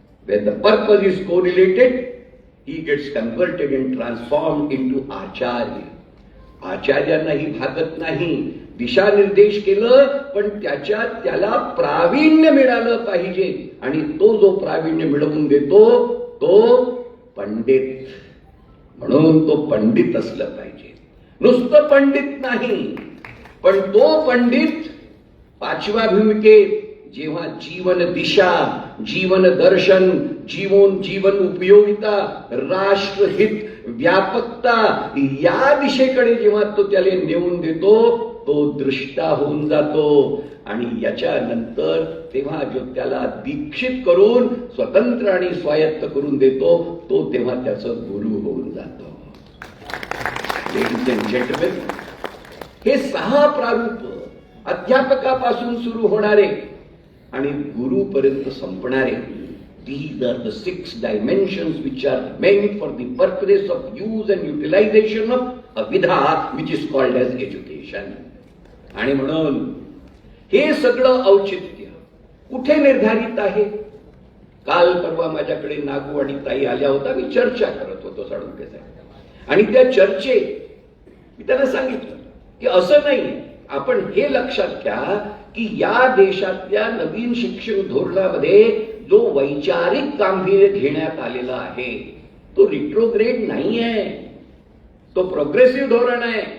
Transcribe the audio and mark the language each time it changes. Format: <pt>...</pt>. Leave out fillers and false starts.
<en>When the purpose is correlated, he gets converted and transformed into acharya.</en> <mr>आचार्यांनाही भागत नाही. दिशानिर्देश केलं पण त्याला प्रावीण्य मिळालं पाहिजे आणि तो जो प्रावीण्य मिळवून देतो तो पंडित. म्हणून तो पंडित असलं पाहिजे. नुसतं पंडित नाही, पण तो पंडित 5व्या भूमिकेत जेव्हा जीवन दिशा, जीवन दर्शन, जीवन उपयोगिता, राष्ट्रहित, व्यापकता या दिशेकडे जेव्हा तो त्याला नेऊन देतो तो दृष्टा होऊन जातो. आणि याच्या नंतर तेव्हा जो त्याला दीक्षित करून स्वतंत्र आणि स्वायत्त करून देतो तो तेव्हा त्याचं गुरु होऊन जातो.</mr> <en>ladies and gentlemen,</en> <mr>हे 6 प्रारूप अध्यापकापासून सुरू होणारे आणि गुरुपर्यंत संपणारे,</mr> <en>these are the 6 dimensions which are meant for the purpose of use and utilization of a vidha which is called as education.</en> <mr>आणि म्हणून हे सगळं औचित्य कुठे निर्धारित आहे? काल परवा माझ्याकडे नागू आणि ताई आल्या होता. मी चर्चा करत होतो साळुंखे साहेब आणि त्या चर्चेत मी त्यांना सांगितलं की असं नाही, आपण हे लक्षात घ्या की या देशातल्या नवीन शिक्षण धोरणामध्ये जो वैचारिक गांभीर्य घेण्यात आलेला आहे तो रिट्रोग्रेड नाही आहे, तो प्रोग्रेसिव्ह धोरण आहे.</mr>